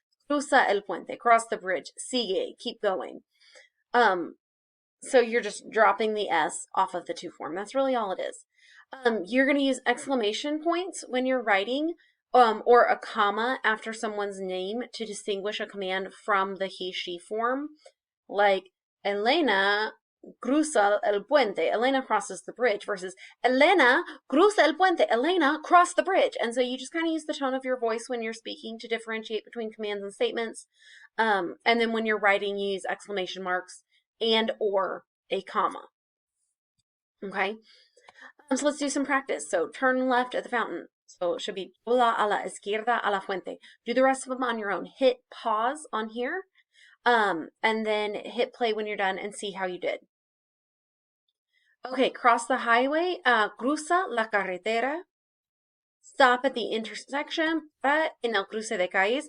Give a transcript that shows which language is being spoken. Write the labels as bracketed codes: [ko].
[es] Cruza el puente, [en] cross the bridge, [es] sigue, [en] keep going. So you're just dropping the S off of the to form. That's really all it is. You're going to use exclamation points when you're writing, or a comma after someone's name to distinguish a command from the he, she form. Like [es] Elena cruza el puente. [en] Elena crosses the bridge versus [es] Elena cruza el puente. [en] Elena cross the bridge. And so you just kind of use the tone of your voice when you're speaking to differentiate between commands and statements. And then when you're writing, you use exclamation marks and or a comma. Okay? So let's do some practice. So turn left at the fountain. So it should be [es] dobla a la izquierda a la fuente. [en] Do the rest of them on your own. Hit pause on here. And then hit play when you're done and see how you did. Okay, cross the highway, [es] cruza la carretera, [en] stop at the intersection, [es] para en el cruce de calles.